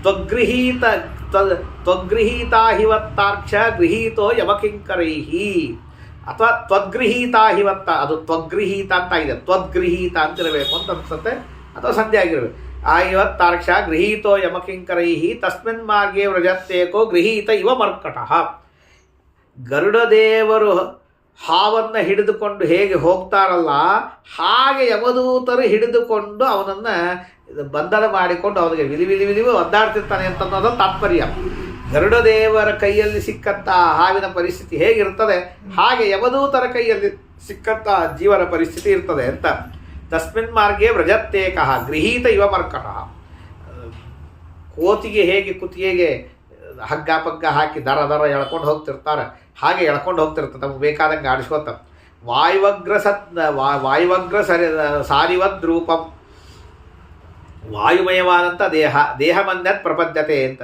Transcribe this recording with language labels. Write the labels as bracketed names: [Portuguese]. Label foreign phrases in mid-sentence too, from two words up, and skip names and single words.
[Sanskrit] ತ್ವಗೃಹೀತಾಹಿವತ್ತಾರ್ಕ್ಷ ಗೃಹೀತೋ ಯಮಕಿಂಕರೈಹಿ [Kannada] ಅಥವಾ ತ್ವಗೃಹೀತಾಹಿವತ್ತ, ಅದು ತ್ವಗೃಹೀತ ಅಂತ ಇದೆ, ತ್ವದ್ಗೃಹೀತ ಅಂತಿರಬೇಕು ಅಂತ ಅನ್ಸುತ್ತೆ, ಅಥವಾ ಸಂಧಿ ಆಗಿರಬೇಕು. [Sanskrit] ಆಹಿವತ್ತಾರ್ಕ್ಷ ಗೃಹೀತೋ ಯಮಕಿಂಕರೈಹಿ ತಸ್ಮಿನ್ ಮಾರ್ಗೇ ವ್ರಜತ್ತೇಕೋ ಗೃಹೀತ ಇವ ಮರ್ಕಟಃ. [Kannada] ಗರುಡದೇವರು ಹಾವನ್ನು ಹಿಡಿದುಕೊಂಡು ಹೇಗೆ ಹೋಗ್ತಾರಲ್ಲ ಹಾಗೆ ಯಮದೂತರು ಹಿಡಿದುಕೊಂಡು ಅವನನ್ನು ಬಂಧನ ಮಾಡಿಕೊಂಡು ಅವನಿಗೆ ವಿಲಿ ಒದ್ದಾಡ್ತಿರ್ತಾನೆ ಅಂತನ್ನೋದು ತಾತ್ಪರ್ಯ. ಗರುಡದೇವರ ಕೈಯಲ್ಲಿ ಸಿಕ್ಕಂಥ ಹಾವಿನ ಪರಿಸ್ಥಿತಿ ಹೇಗಿರ್ತದೆ ಹಾಗೆ ಯಮದೂತರ ಕೈಯಲ್ಲಿ ಸಿಕ್ಕಂಥ ಜೀವನ ಪರಿಸ್ಥಿತಿ ಇರ್ತದೆ ಅಂತ. [Sanskrit] ತಸ್ಮಿನ್ ಮಾರ್ಗೇ ವ್ರಜತ್ತೇಕಃ ಗೃಹೀತ ಇವ ಮರ್ಕಟಃ. [Kannada] ಕೋತಿಗೆ ಹೇಗೆ ಕುತ್ತಿಗೆಗೆ ಹಗ್ಗ ಪಗ್ಗ ಹಾಕಿ ದರ ಎಳ್ಕೊಂಡು ಹೋಗ್ತಿರ್ತಾರೆ ಹಾಗೆ ಎಳ್ಕೊಂಡು ಹೋಗ್ತಿರ್ತಾರೆ, ತಮಗೆ ಬೇಕಾದಂಗೆ ಆಡಿಸ್ಕೋತ. [Sanskrit] ವಾಯುವಗ್ರ ಸಾರಿವದ್ ರೂಪಂ, ವಾಯುಮಯವಾದಂಥ ದೇಹಮನ್ಯತ್ ಪ್ರಪದ್ಯತೆ ಅಂತ.